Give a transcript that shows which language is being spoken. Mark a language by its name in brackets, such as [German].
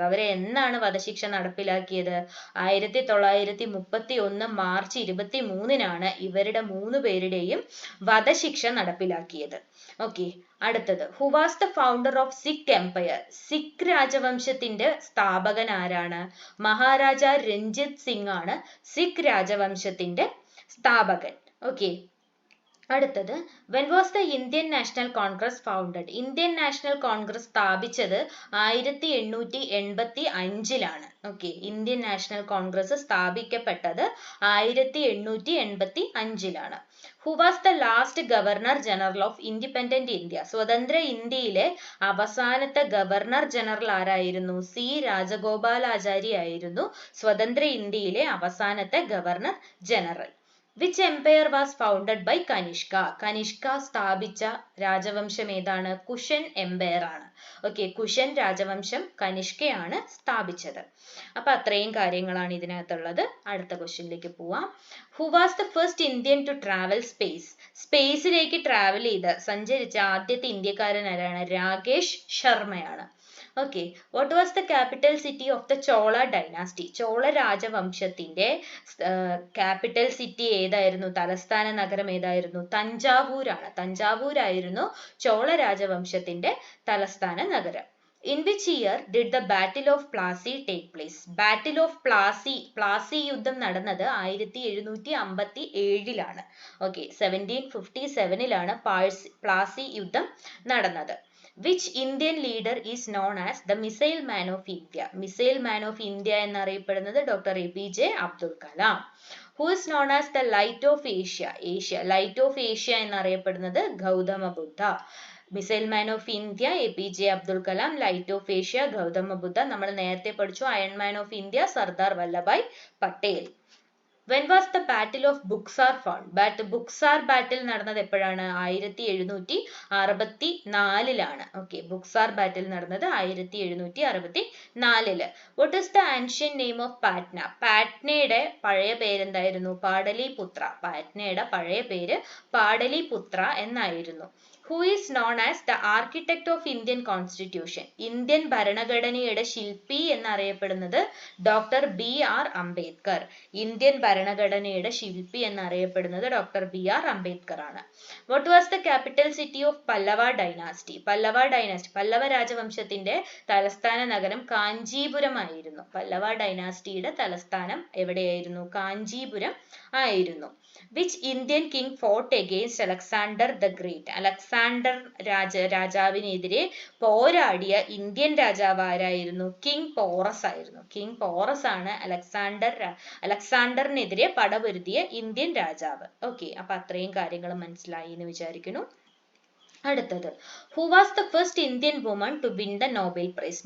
[Malayalam] അവരെ എന്നാണ് വധശിക്ഷ നടപ്പിലാക്കിയത്? 1931 മാർച്ച് 23-നാണ് ഇവരുടെ 3 പേരുടെയും വധശിക്ഷ നടപ്പിലാക്കിയത്. ഓക്കെ. അടുത്തത്, [English] Who was the founder of Sikh empire? [Malayalam] Sikh രാജവംശത്തിന്റെ സ്ഥാപകൻ ആരാണ്? മഹാരാജ രഞ്ജിത് സിംഗ് ആണ് സിഖ് രാജവംശത്തിന്റെ സ്ഥാപകൻ. ഓക്കെ. അടുത്തത്, [English] when was the Indian National Congress founded? [Malayalam] Indian national Congress സ്ഥാപിച്ചത് 1885-ലാണ്. Okay, Indian national Congress സ്ഥാപിക്കപ്പെട്ടത് 1885-ലാണ്. [English] Who was the last governor general of independent India? [Malayalam] സ്വതന്ത്ര ഇന്ത്യയിലെ അവസാനത്തെ ഗവർണർ ജനറൽ ആരായിരുന്നു? സി രാജഗോപാലാചാരി ആയിരുന്നു സ്വതന്ത്ര ഇന്ത്യയിലെ അവസാനത്തെ governor general. [English] Which empire was founded by Kanishka? [Malayalam] Kanishka സ്ഥാപിച്ച രാജവംശം ഏതാണ്? കുഷൻ എംപയർ ആണ്. ഓക്കെ, കുഷൻ രാജവംശം കനിഷ്കയാണ് സ്ഥാപിച്ചത്. അപ്പൊ അത്രയും കാര്യങ്ങളാണ് ഇതിനകത്തുള്ളത്. അടുത്ത ക്വസ്റ്റ്യനിലേക്ക് പോവാം. [English] Who was the first Indian to travel space? [Malayalam] സ്പേസിലേക്ക് travel ചെയ്ത് സഞ്ചരിച്ച ആദ്യത്തെ ഇന്ത്യക്കാരൻ ആരാണ്? രാകേഷ് ശർമ്മയാണ്. [English] Okay. What was the capital city of the Chola dynasty? [Malayalam] Chola രാജവംശത്തിന്റെ ക്യാപിറ്റൽ സിറ്റി ഏതായിരുന്നു? തലസ്ഥാന നഗരം ഏതായിരുന്നു? തഞ്ചാവൂരാണ്. തഞ്ചാവൂരായിരുന്നു ചോള രാജവംശത്തിന്റെ തലസ്ഥാന നഗരം. [English] In which year did the Battle of Plassey take place? [Malayalam] Battle of Plassey യുദ്ധം നടന്നത് 1757-ലാണ്. ഓക്കെ, 1757-ലാണ് പ്ലാസി യുദ്ധം നടന്നത്. [English] Which Indian leader is known as the Missile Man of India? [Malayalam] Missile Man of India എന്നറിയപ്പെടുന്നത് doctor APJ Abdul Kalam. [English] Who is known as the Light of Asia? [Malayalam] Light of Asia എന്നറിയപ്പെടുന്നത് ഗൗതമ ബുദ്ധ. Missile man of India APJ Abdul Kalam, light of Asia Gautama ബുദ്ധ. നമ്മൾ നേരത്തെ പഠിച്ചു iron man of India Sardar Vallabhbhai Patel. [English] When was the Battle of Buxar fought? [Malayalam] Buxar ബാറ്റിൽ നടന്നത് എപ്പോഴാണ്? 1764-ലാണ്. Okay, Buxar ബാറ്റിൽ നടന്നത് 1764. [English] What is the ancient name of Patna? [Malayalam] പാറ്റ്നയുടെ പഴയ പേരെന്തായിരുന്നു? പാടലിപുത്ര. പാറ്റ്നയുടെ പഴയ പേര് പാടലിപുത്ര എന്നായിരുന്നു. [English] Who is known as the architect of Indian Constitution? [Malayalam] Indian ഭരണഘടനയുടെ ശില്പി എന്നറിയപ്പെടുന്നത് ഡോക്ടർ BR അംബേദ്കർ. ഇന്ത്യൻ ഭരണഘടനയുടെ ശില്പി എന്നറിയപ്പെടുന്നത് ഡോക്ടർ BR അംബേദ്കർ ആണ്. [English] What was the capital city of Pallava dynasty? [Malayalam] Pallava രാജവംശത്തിന്റെ തലസ്ഥാന നഗരം കാഞ്ചീപുരം ആയിരുന്നു. പല്ലവ ഡൈനാസ്റ്റിയുടെ തലസ്ഥാനം എവിടെയായിരുന്നു? കാഞ്ചീപുരം ആയിരുന്നു. [English] Which Indian king fought against Alexander the Great? [Malayalam] Alexander രാജാവിനെതിരെ പോരാടിയ ഇന്ത്യൻ രാജാവ് ആരായിരുന്നു? കിങ് പോറസ് ആയിരുന്നു. കിങ് പോറസ് ആണ് അലക്സാണ്ടറിനെതിരെ പടപൊരുതിയ ഇന്ത്യൻ രാജാവ്. ഓക്കെ, അപ്പൊ അത്രയും കാര്യങ്ങൾ മനസ്സിലായി എന്ന് വിചാരിക്കുന്നു. അടുത്തത്, [English] Who was the first Indian woman to win the Nobel prize?